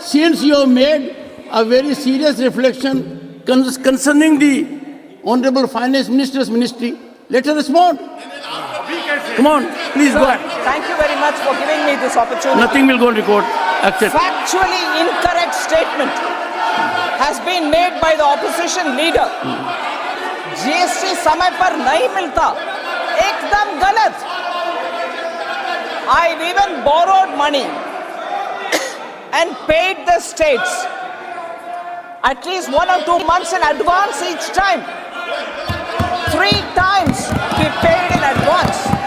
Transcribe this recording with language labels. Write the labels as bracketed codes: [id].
[en] Since you have made a very serious reflection concerning the Honorable Finance Minister's ministry, let her respond. Come on, please go Sir, ahead. thank you very much for giving me this opportunity. Nothing will go on record. Accept. Factually incorrect statement has been made by the opposition leader. [hi] GST समय पर नहीं मिलता, एकदम गलत. [en] I've even borrowed money and paid the states at least 1 or 2 months in advance each time. 3 times we paid in advance.